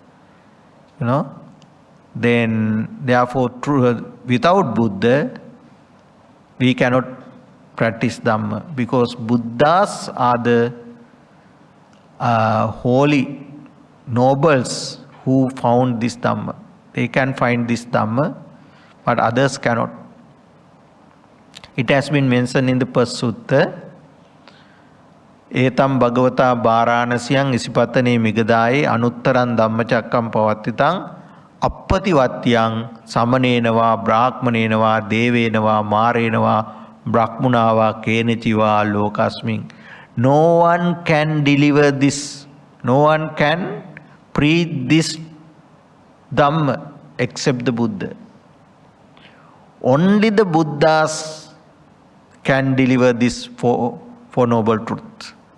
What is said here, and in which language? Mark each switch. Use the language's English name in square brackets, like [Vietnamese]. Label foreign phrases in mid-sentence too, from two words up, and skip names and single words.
[English] Then, therefore, without Buddha, we cannot practice Dhamma, because Buddhas are the holy nobles who found this Dhamma. They can find this Dhamma, but others cannot. It has been mentioned in the first sutta, [Pali] Etam Bhagavata Bharanasiyang Isipatane Migadaye Anuttaran Dhammachakkam Pavattitang Appativatyang Samanenava Brahmanenava Devenava Marenava Brahmunava Kenechiva Lokasming. [English] No one can deliver this. No one can preach this Dhamma except the Buddha. Only the Buddhas can deliver this four noble truths.